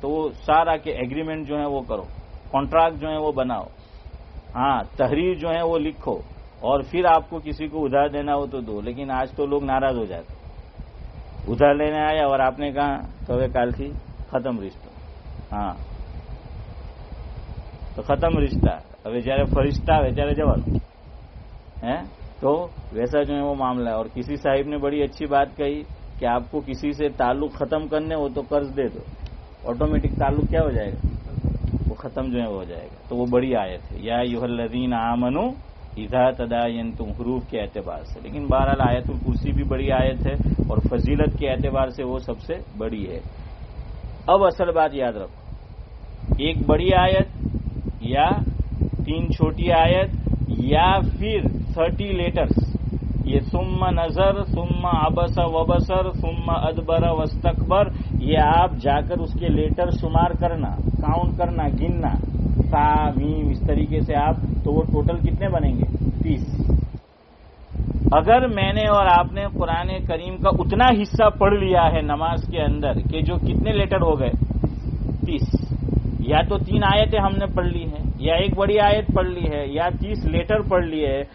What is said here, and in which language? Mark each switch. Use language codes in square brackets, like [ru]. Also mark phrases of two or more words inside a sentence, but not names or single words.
[ur] تو وہ سارا کے ایگریمنٹ جو ہے وہ کرو, کانٹریکٹ جو ہے وہ بناؤ, ہاں تحریر جو ہے وہ لکھو, اور پھر آپ کو کسی کو ادھار دینا ہو تو دو. لیکن آج تو لوگ ناراض ہو جاتے, ادھار لینے آیا اور آپ نے کہا تو کال تھی ختم رشتہ. ہاں تو ختم رشتہ. [gu] હવે જ્યારે ફરિશ્તા આવે ત્યારે જવાનું, [ur] تو ویسا جو ہے وہ معاملہ ہے. اور کسی صاحب نے بڑی اچھی بات کہی کہ آپ کو کسی سے تعلق ختم کرنے ہو تو قرض دے دو, آٹومیٹک تعلق کیا ہو جائے گا, وہ ختم جو ہے وہ ہو جائے گا. تو وہ بڑی آیت ہے, [ar] یا ایھا الذین آمنوا اذا تداینتم, [ur] حروف کے اعتبار سے. لیکن بہرحال آیت الکرسی بھی بڑی آیت ہے, اور فضیلت کے اعتبار سے وہ سب سے بڑی ہے. اب اصل بات یاد رکھو, ایک بڑی آیت یا 3 چھوٹی آیت یا پھر 30 لیٹرز, یہ [ar] ثم نظر ثم عبس وبصر ثم ادبر واستکبر, [ur] یہ آپ جا کر اس کے لیٹر شمار کرنا, کاؤنٹ کرنا, گننا, تا میم اس طریقے سے آپ, تو وہ ٹوٹل کتنے بنیں گے 30. اگر میں نے اور آپ نے قرآن کریم کا اتنا حصہ پڑھ لیا ہے نماز کے اندر کہ جو کتنے لیٹر ہو گئے 30, یا تو 3 آیتیں ہم نے پڑھ لی ہیں, یا ایک بڑی آیت پڑھ لی ہے, یا 30 لیٹر پڑھ لیے ہے.